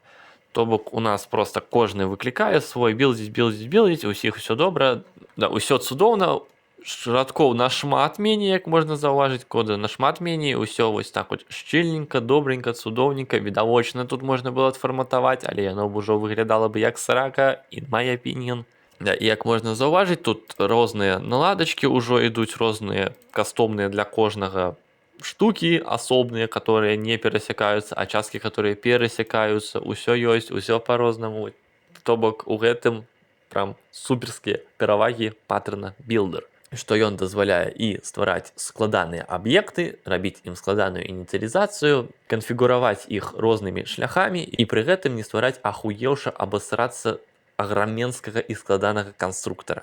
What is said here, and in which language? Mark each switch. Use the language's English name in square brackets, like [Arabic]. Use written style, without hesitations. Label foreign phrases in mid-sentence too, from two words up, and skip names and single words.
[Belarusian] То бок у нас просто кожны выклікае свой білдзіць, усіх усё добра, да, усё цудоўна, радкоў нашмат меней, як можна заўважыць, кода нашмат меней, усё вось так вот шчыльненька, добренька, цудоўненька, відавочна тут можна было адфарматаваць, але яно б ужо выглядала бы як срака, [English] in my opinion. [Belarusian] Да, і як можна заўважыць, тут розныя наладачкі ўжо ідуць, розныя кастомныя для кожнага штуки асобныя, которые не перасякаюцца, а часткі, которые перасякаюцца, усё ёсць, усё по-рознаму. То бок у гэтым прям суперскія перавагі паттерна Builder, што ён дазваляе і ствараць складаныя аб'екты, рабіць ім складаную ініцыялізацыю, канфігураваць іх рознымі шляхамі і пры гэтым не ствараць ахуеўша абасрацца аграменскага і складанага канструктара.